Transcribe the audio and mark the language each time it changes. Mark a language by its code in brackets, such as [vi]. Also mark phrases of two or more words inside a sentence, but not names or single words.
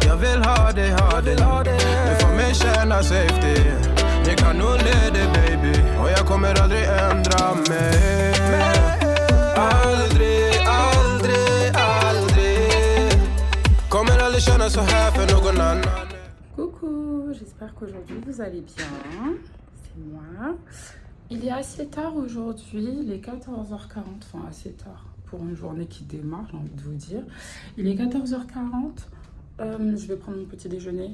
[sv] Jag vill ha dig. Du får mig känna safety. Ni kan nog leda baby. Och jag kommer aldrig ändra mig. Aldrig. Kommer aldrig känna så här för någon annan. [fr] Coucou, j'espère qu'aujourd'hui vous allez bien, c'est moi. Il est assez tard aujourd'hui, il est 14h40, enfin assez tard pour une journée qui démarre, j'ai envie de vous dire. Il est 14h40, je vais prendre mon petit déjeuner.